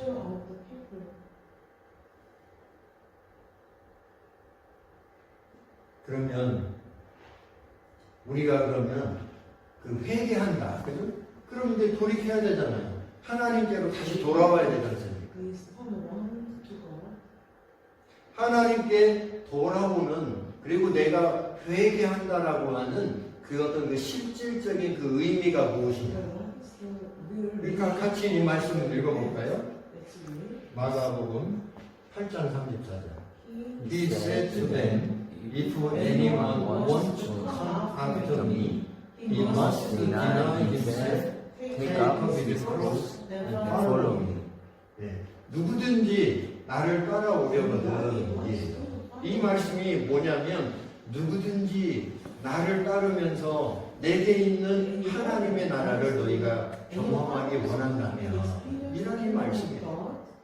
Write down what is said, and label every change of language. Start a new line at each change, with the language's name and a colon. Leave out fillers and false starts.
English: picture of the people.
Korean: 그러면 우리가 그러면 그 회개한다, 그죠? 그럼 이제 돌이켜야 되잖아요. 하나님께로 다시 돌아와야 되지 않습니까?
English: Please turn around to God.
Korean: 하나님께 돌아오는 그리고 내가 회개한다라고 하는 그 어떤 그 실질적인 그 의미가 무엇이냐?
English: What is the real
Korean: 그러니까 같이 이 말씀을 읽어볼까요?
English: Let's read.
Korean: 마가복음 8장 34절.
English: He He said to them, If anyone wants to come after me, he must deny himself, take up his cross, and follow me.
Korean: 네. 누구든지 나를 따라오려거든. 예. 이 말씀이 뭐냐면 누구든지 나를 따르면서 내게 있는 하나님의 나라를 너희가 경험하기 원한다면 이런 이 말씀이에요.